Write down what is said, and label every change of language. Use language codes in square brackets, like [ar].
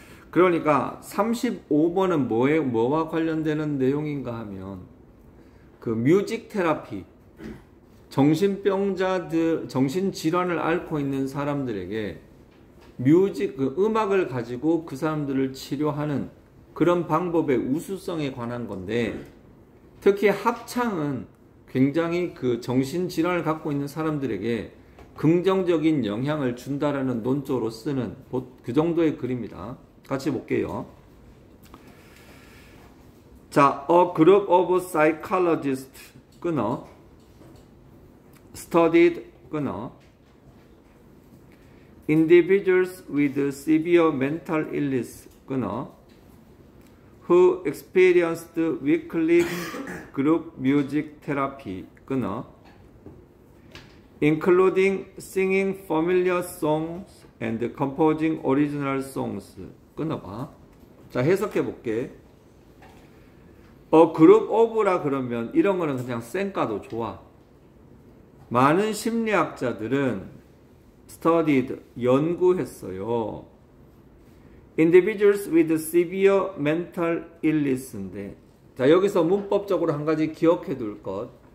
[ko] 그러니까 35번은 뭐와 관련되는 내용인가 하면 그 뮤직 테라피, 정신병자들, 정신질환을 앓고 있는 사람들에게 음악을 가지고 그 사람들을 치료하는 그런 방법의 우수성에 관한 건데, 특히 합창은 굉장히 그 정신질환을 갖고 있는 사람들에게 긍정적인 영향을 준다라는 논조로 쓰는 그 정도의 글입니다. 같이 볼게요. 자, [en] a group of psychologists [ko] 끊어 [en] studied 끊어 individuals with severe mental illness 끊어 who experienced weekly group music therapy 끊어 including singing familiar songs and composing original songs [ko] 끊어봐. 자, 해석해 볼게. 그룹 오브라 그러면 이런 거는 그냥 쌩까도 좋아. 많은 심리학자들은 studied 연구했어요. [en] individuals with severe mental illness인데, [ko] 자, 여기서 문법적으로 한 가지 기억해 둘 것.